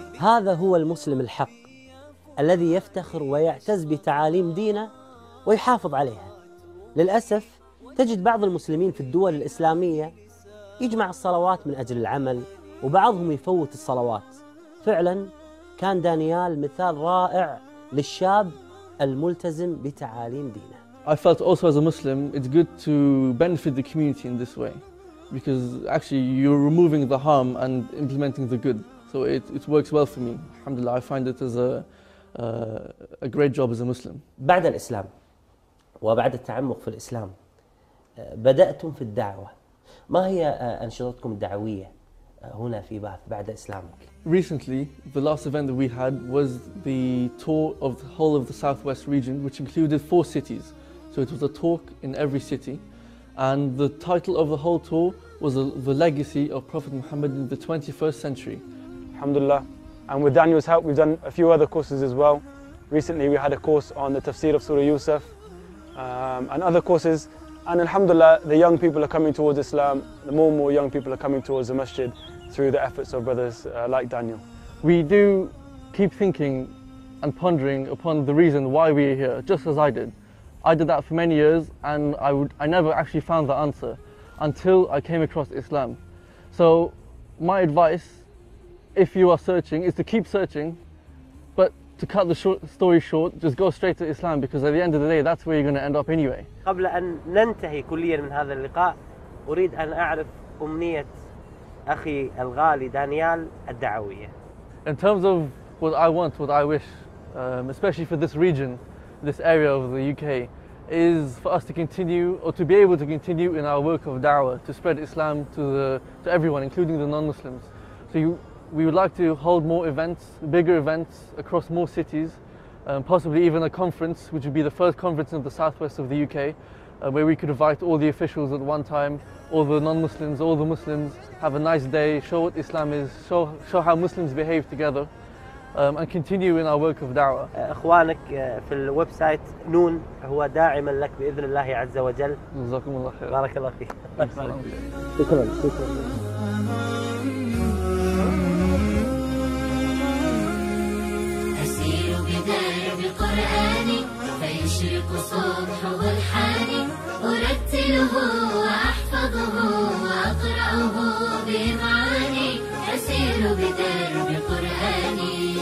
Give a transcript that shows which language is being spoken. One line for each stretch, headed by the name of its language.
Arabic: هذا هو المسلم الحق الذي يفتخر ويعتز بتعاليم دينه ويحافظ عليها. للأسف تجد بعض المسلمين في الدول الإسلامية يجمع الصلوات من أجل العمل، وبعضهم يفوت الصلوات. فعلا كان دانيال مثال رائع للشاب الملتزم بتعاليم دينه.
English: I felt also as a Muslim, it's good to benefit the community in this way, because actually you're removing the harm and implementing the good. So it works well for me. Alhamdulillah, I find it as a great job as a Muslim.
Arabic: بعد الإسلام وبعد التعمق في الإسلام بدأتم في الدعوة. ما هي أنشطتكم الدعوية هنا في باث بعد إسلامك؟
English: Recently, the last event that we had was the tour of the whole of the southwest region, which included 4 cities. So it was a talk in every city, and the title of the whole tour was the legacy of Prophet Muhammad in the 21st century.
Arabic: Alhamdulillah.
English: And with Daniel's help, we've done a few other courses as well. Recently, we had a course on the tafsir of Surah Yusuf and other courses. And alhamdulillah, the young people are coming towards Islam. The more and more young people are coming towards the masjid through the efforts of brothers like Daniel. We do keep thinking and pondering upon the reason why we are here, just as I did. I did that for many years, and I never actually found the answer until I came across Islam. So my advice, if you are searching, is to keep searching, but to cut the story short, just go straight to Islam, because at the end of the day, that's where you're going to end up anyway.
Arabic: قبل أن ننتهي كليا من هذا اللقاء، أريد أن أعرف أمنية أخي الغالي دانيال الدعوية.
English: In terms of what I want, what I wish, especially for this region, this area of the UK, is for us to continue, or to be able to continue in our work of da'wah, to spread Islam to everyone, including the non-Muslims. So we would like to hold more events, bigger events across more cities, possibly even a conference, which would be the first conference in the southwest of the UK, where we could invite all the officials at one time, all the non-Muslims, all the Muslims, have a nice day, show what Islam is, show how Muslims behave together. and continue in our work of da'wah.
Arabic: إخوانك في الويب سايت نون هو داعما لك بإذن الله عز وجل. جزاكم الله خير. بارك الله فيك. شكرا. أسير بدرب قرآني فيشرق صبح برحاني أرتله وأحفظه وأقرأه بمعاني أسير بدرب قرآني